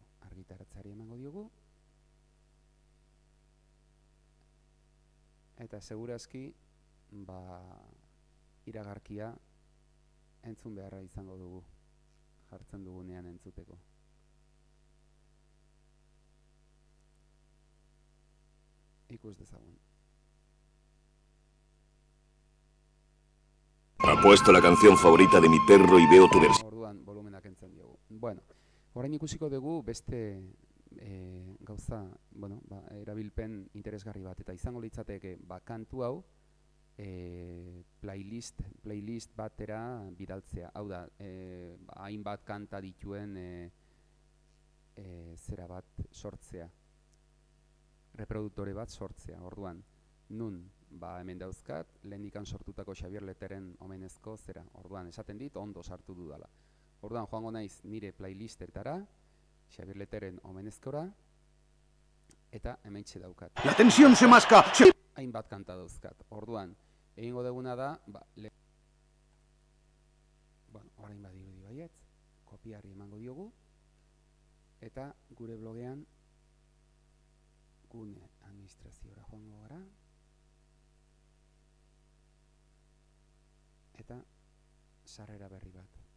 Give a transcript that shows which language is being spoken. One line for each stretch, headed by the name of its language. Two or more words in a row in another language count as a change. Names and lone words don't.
Basque: Argitaratzari emango diogu. Eta segurazki iragarkia entzun beharra izango dugu, jartzen dugunean entzuteko. Ikus dezagun.
Spanish: Ha puesto la canción favorita de mi perro y veo tu versión.
Basque: Orduan, volumenak entzen diogu. Bueno, orain ikusiko dugu beste gauza, bueno, erabilpen interesgarri bat, eta izango litzateke kantu hau playlist batera bidaltzea. Hau da, hainbat kanta dituen zera bat sortzea, reproduktore bat sortzea. Orduan, nun, hemen dauzkat, lehendikan sortutako Xabier Leteren omenezko zera. Orduan, esaten dit, ondo sartu dudala. Orduan, joango naiz nire playlistetara, Xabier Leteren omenezkora, eta hementxe daukat.
Spanish: La tensión se masca.
Basque: Hainbat kanta dauzkat. Orduan, egingo duguna da, orain badirudi baietz, kopiari emango diogu, eta gure blogean gune administraziora joango gara, eta sarrera berri bat.